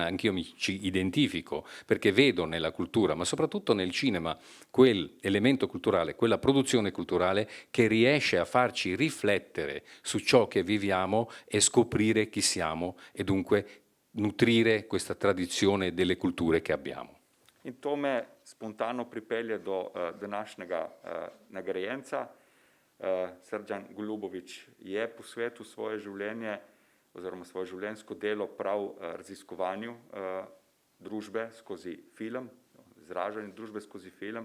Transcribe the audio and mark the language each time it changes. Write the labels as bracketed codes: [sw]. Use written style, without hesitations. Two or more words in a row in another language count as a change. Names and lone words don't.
[it] Anch'io ci identifico perché vedo nella cultura, ma soprattutto nel cinema, quell'elemento culturale, quella produzione culturale che riesce a farci riflettere su ciò che viviamo e scoprire chi siamo e dunque nutrire questa tradizione delle culture che abbiamo. [sl] In to me spontano pripelje do današnjega nagrajenca. Srdjan Golubović je posvetil svoje življenje oziroma svoje življenjsko delo prav raziskovanju družbe skozi film, izražanju družbe skozi film.